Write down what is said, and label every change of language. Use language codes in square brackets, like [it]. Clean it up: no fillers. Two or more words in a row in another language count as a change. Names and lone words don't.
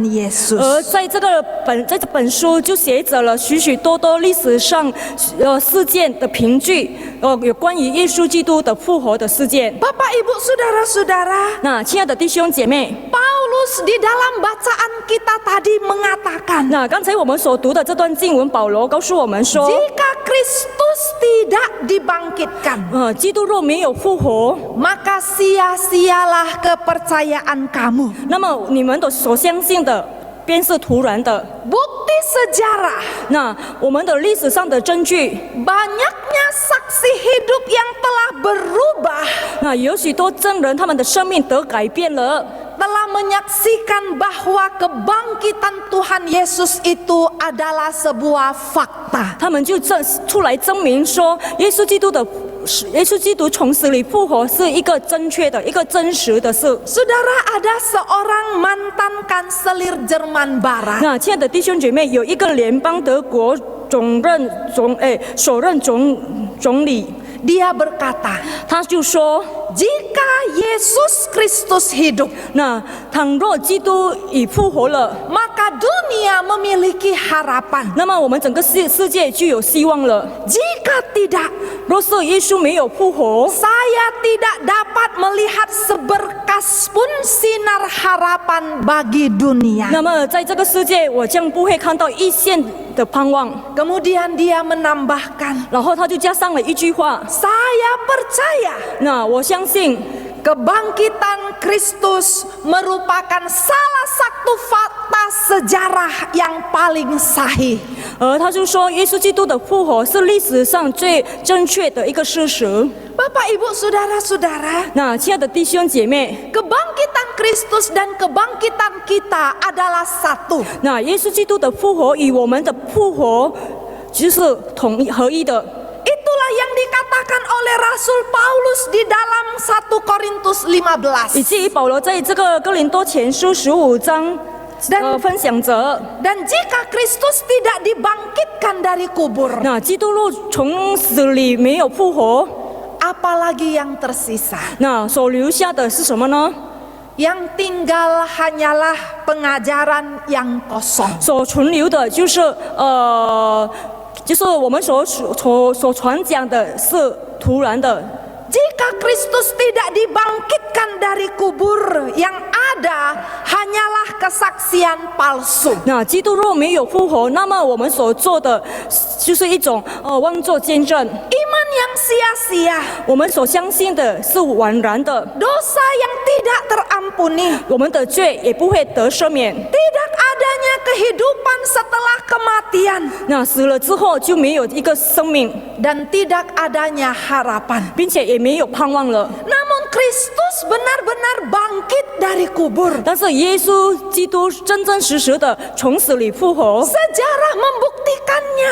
[zh] 而 Yesus. 在这本书就写着了许许多多历史上事件的凭据，有关于耶稣基督的复活的事件。 [id] Bapak, Ibu, Saudara-saudara, [zh] 那亲爱的弟兄姐妹， [id] Paulus di dalam bacaan kita tadi mengatakan, [zh] 那刚才我们所读的这段经文，保罗告诉我们说， [id] jika Kristus tidak dibangkitkan, [zh] 基督若没有复活， [id] maka sia-sialah kepercayaan kamu. [zh] 那么你们的所相信的便是徒然的。 [id] Bukti sejarah, [zh] 那我们的历史上的证据， [id] banyaknya saksi hidup yang telah berubah, [zh] 那有许多证人他们的生命得改变了， [id] telah menyaksikan bahwa kebangkitan Tuhan Yesus itu adalah sebuah fakta. [zh] 他们就出来证明说，耶稣基督从死里复活是一个正确的、一个真实的事。 [id] Saudara, ada seorang mantan kanselir Jerman Barat. [zh] 那亲爱的弟兄姐妹，有一个联邦德国首任总理， [id] Dia berkata, [zh] 他就说， [id] jika Yesus Kristus hidup, [zh] 那倘若基督已复活了， [id] maka dunia memiliki harapan. [zh] 那么我们整个世界就有希望了。 [id] Jika tidak, [zh] 若是耶稣没有复活， [id] saya tidak dapat melihat seberkas pun sinar harapan bagi dunia. [zh] 那么在这个世界，我将不会看到一线的盼望。 [id] Kemudian dia menambahkan, [zh] 然后他就加上了一句话， [id] saya percaya [zh] 那我相信 [id] kebangkitan Kristus merupakan salah satu fakta sejarah yang paling sahih. [zh] 他就说，耶稣基督的复活是历史上最正确的一个事实。 [id] Bapak, Ibu, Saudara-saudara, [zh] 那亲爱的弟兄姐妹， [id] kebangkitan Kristus dan kebangkitan kita adalah satu. [zh] 那耶稣基督的复活与我们的复活就是合一的。 [id] Itulah yang dikatakan oleh Rasul Paulus di dalam 1 Korintus [zh] 以 15. 至于保罗在这个哥林多前书15章，分享着， [id] Dan jika Kristus tidak dibangkitkan dari kubur, [zh] 那基督若从死里没有复活， [id] apalagi yang tersisa? [zh] 那所留下的是什么呢？ [id] Yang tinggal hanyalah pengajaran yang kosong. [zh] 所存留的就是就是我们所传讲的是徒然的。 [id] Jika Kristus tidak dibangkitkan dari kubur, yang ada hanyalah kesaksian palsu. [zh] 那基督若没有复活，那么我们所做的就是一种妄作见证。 [id] Iman yang sia-sia, [zh] 我们所相信的是枉然的， [id] dosa yang tidak terampuni, [zh] 我们的罪也不会得赦免。 [id] tidak adanya kehidupan setelah kematian, [zh] 那死了之后就没有一个生命， [id] dan tidak adanya harapan. [zh] 并且也没有盼望了。 [id] Namun Kristus benar-benar bangkit dari kubur. [zh] 但是耶稣基督真真实实的从死里复活， [id] Sejarah membuktikannya.